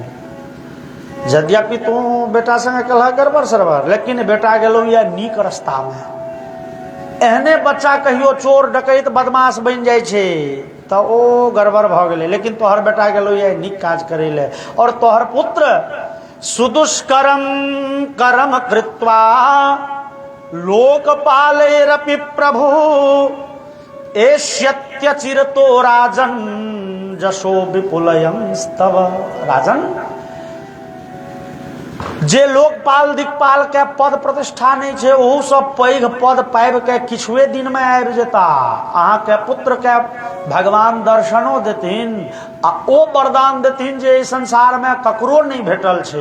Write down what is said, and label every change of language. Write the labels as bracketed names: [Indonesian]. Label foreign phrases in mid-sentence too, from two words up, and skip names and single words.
[Maithili] यद्यपि तू बेटा संगे कहला गड़बड़ सरबर, लेकिन बेटा गेलो या नीक रास्ता में। एहने बच्चा कहियो चोर डकैत बदमाश बनि जाइ छै तो ओ गड़बड़ भ गेलै, लेकिन तोहर बेटा गेलो या नीक काज करै ले। और तोहर पुत्र [Sanskrit] सुदुष्करम कर्म कृत्वा लोकपालैरपि प्रभु एष्यत्यचिरतो राजन जशो विपुलयं स्तव। [Maithili] राजन, जे लोकपाल दिक्पाल के पद प्रतिष्ठा नहीं छे ओहू सब पैघ पद पाबि के किछुए दिन में आबि जेता। अहाँ के पुत्र के भगवान दर्शनो देथिन आ ओ वरदान देथिन जे संसार में ककरो नहीं भेटल छे।